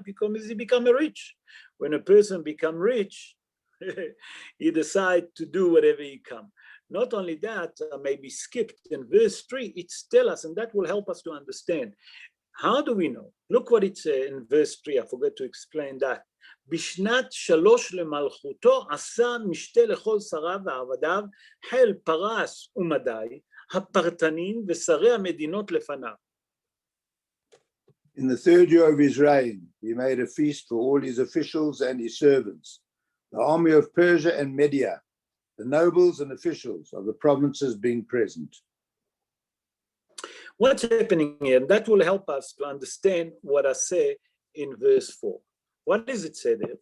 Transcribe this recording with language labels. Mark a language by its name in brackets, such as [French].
[English] Because he became rich. When a person become rich, he decide to do whatever he can. Not only that, maybe skipped in verse 3, it's tell us, and that will help us to understand. How do we know? Look what it says in verse 3, I forgot to explain that. [Hebrew] בשנת 3 למלכותו עשה משתה לכל שריו ועבדיו, חיל פרס ומדי, הפרטנים ושרי המדינות לפניו. [English] In the 3rd year of his reign, he made a feast for all his officials and his servants, the army of Persia and Media, the nobles and officials of the provinces being present. What's happening here? That will help us to understand what I say in verse 4. What does it say there?